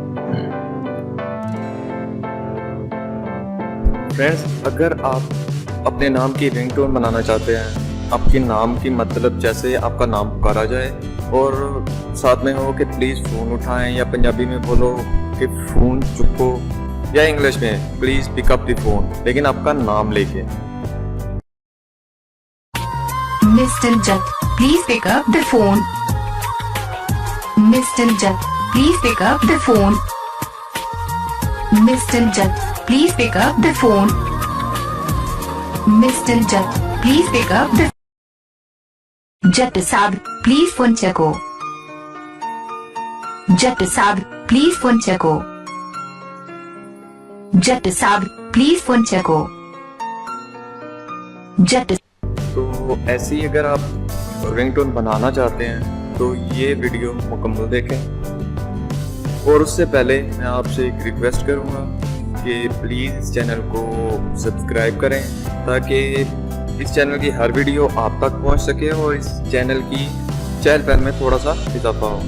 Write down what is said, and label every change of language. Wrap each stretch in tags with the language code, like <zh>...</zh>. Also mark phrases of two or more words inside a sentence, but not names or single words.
<hi>फ्रेंड्स, अगर आप अपने नाम की रिंगटोन बनाना चाहते हैं, आपके नाम की मतलब जैसे आपका नाम पुकारा जाए और साथ में हो कि प्लीज़ फ़ोन उठाएं, या पंजाबी में बोलो कि</hi> <pa>ਫ਼ੋਨ ਚੁੱਕੋ,</pa> <hi>या इंग्लिश में</hi> <en>please pick up the phone,</en> <hi>लेकिन आपका नाम लेके।</hi> <en>Mr. Jat, please pick up the phone. Mr. Jat, please pick up the phone. Mr. Jat, please pick up the phone. Mr.</en> <pa>Jat,</pa> <en>please pick up the</en> <pa>ਜੱਟ ਸਾਬ, ਪਲੀਜ਼ ਫ਼ੋਨ ਚੁੱਕੋ. ਜੱਟ ਸਾਬ, ਪਲੀਜ਼ ਫ਼ੋਨ ਚੁੱਕੋ. ਜੱਟ ਸਾਬ, ਪਲੀਜ਼ ਫ਼ੋਨ ਚੁੱਕੋ. Jat</pa> <hi>तो ऐसे ही अगर आप रिंगटोन बनाना चाहते हैं तो ये वीडियो मुकम्मल देखें। और उससे पहले मैं आपसे एक रिक्वेस्ट करूँगा कि प्लीज़ इस चैनल को सब्सक्राइब करें, ताकि इस चैनल की हर वीडियो आप तक पहुंच सके और इस चैनल की चहल पहल में थोड़ा सा इजाफा हो।</hi>